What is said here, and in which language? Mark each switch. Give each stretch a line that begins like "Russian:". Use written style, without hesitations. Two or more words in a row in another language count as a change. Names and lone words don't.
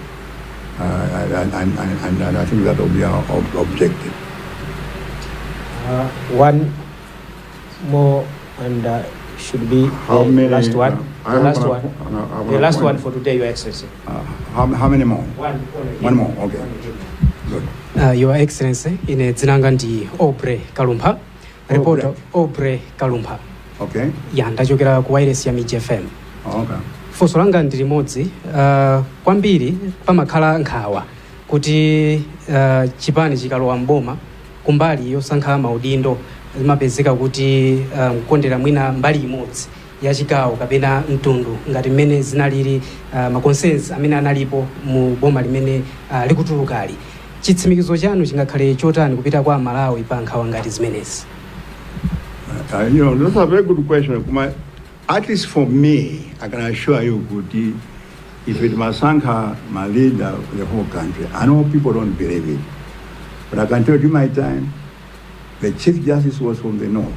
English: And I think that will be our objective. One more, and should be How the many, last one. The last the last one for today, Your Excellency. How many more? One more, okay. Good. Your Excellency,
Nyanja: ine dzinanga ndi Obre Kalumpha, reporter Obre Kalumpha.
English: Okay.
Nyanja: Ya ndachokera ku wireless ya Miji FM.
English: Okay.
Nyanja: Funso langa ndi limodzi, kwambiri pamakhala nkhawa kuti chipani chikalowa mboma kumbali yosankha maudindo zimapezeka kuti kukondera mwina mbali imodzi ya chigawo kapena mtundu ngati mmene zinalili maconsensus amene analipo mu boma limene likutulukali. Chitsimikizo chanu chingakhale chotani kupita kwa Malawi pa nkhawa ngati zimenezi?
English: That's a very good question. At least for me, I can assure you, Akuti, if it Masanka, my leader, the whole country, I know people don't believe it. But I can tell you my time, the Chief Justice was from the North.